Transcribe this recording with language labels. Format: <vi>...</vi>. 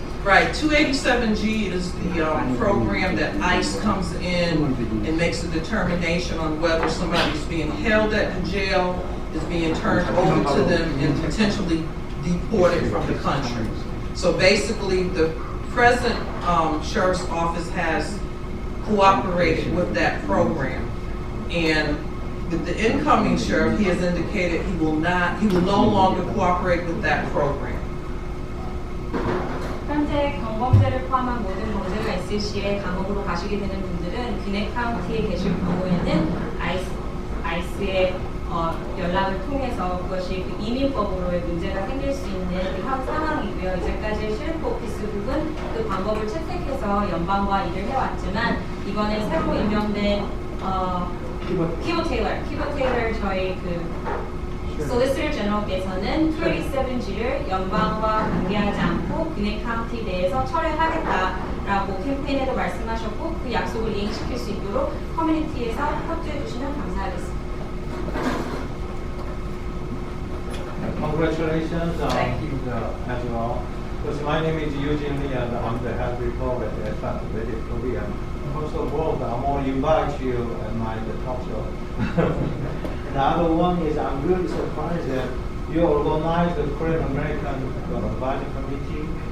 <en>Right, 287G is the program that ICE comes in and makes a determination on whether somebody's being held at the jail, is being turned over to them, and potentially deported from the country. So basically, the present sheriff's office has cooperated with that program, and with the incoming sheriff, he has indicated he will no longer cooperate with that program.</en> <ko>현재 경범죄를 포함한 모든 범죄가 있을 시에 감옥으로 가시게 되는 분들은 귀넷 카운티에 계실 경우에는 아이스의 연락을 통해서 그것이 그 이민법으로의 문제가 생길 수 있는 그 현 상황이고요. 이제까지 셰리프 오피스국은 그 방법을 채택해서 연방과 일을 해왔지만 이번에 새로 임명된 키보 테일러 저희 그 솔리시터 제너럴께서는 37G를 연방과 관계하지 않고 귀넷카운티 내에서 철회하겠다라고 캠페인에도 말씀하셨고 그 약속을 이행시킬 수 있도록 커뮤니티에서 협조해 주시면 감사하겠습니다.</ko> <en>Congratulations as well. Because my name is Eugene Lee and I'm the head reporter at Atlanta Korea. First of all, I'm going to invite you at my talk show. And the other one is I'm really surprised that you organized the Korean American Advisory Committee.</en>